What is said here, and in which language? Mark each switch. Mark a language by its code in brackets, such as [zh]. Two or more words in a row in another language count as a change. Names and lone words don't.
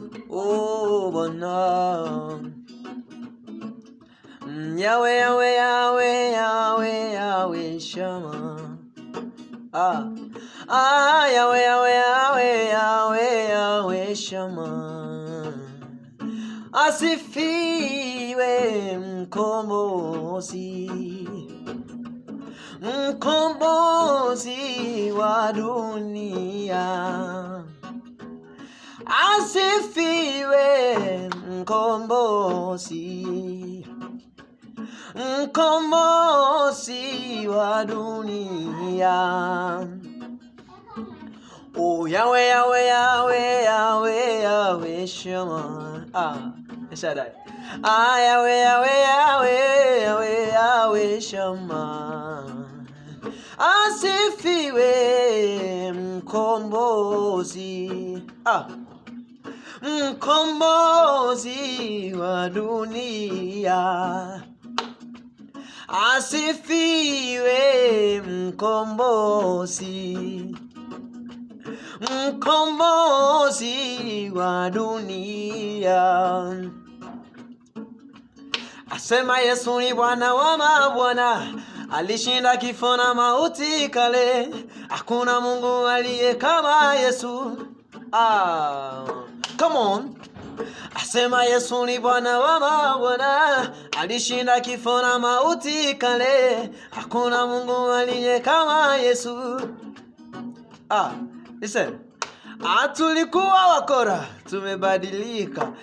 [sw] Oh, Bwana. Mm, Yahweh, Yahweh, Yahweh, Yahweh, Yahweh Shammah. Ah. Ah, Yahweh, Yahweh, Yahweh, Yahweh, Yahweh Shammah. Asifiwe mkombozi. Mkombozi wa dunia. Asifiwe mkombozi. Mkombozi wa dunia. Oh, Yahweh, Yahweh, Yahweh, Yahweh, Yahweh Shammah. Ah, El Shaddai. Ah, Yahweh, Yahweh, Yahweh, Yahweh, Yahweh Shammah. Asifiwe mkombozi. Ah. Mkombozi wa dunia. Asifiwe mkombozi. Mkombozi wa dunia. Asema Yesu ni Bwana wa mabwana. Alishinda kifo na mauti kale. Hakuna Mungu aliye kama Yesu. [en] Ah, come on. [sw] Asema Yesu ni Bwana wa mabwana. Alishinda kifo na mauti kale. Hakuna Mungu aliye kama Yesu. [en] Ah, listen. [sw] Ah, tulikuwa wakora, tumebadilika.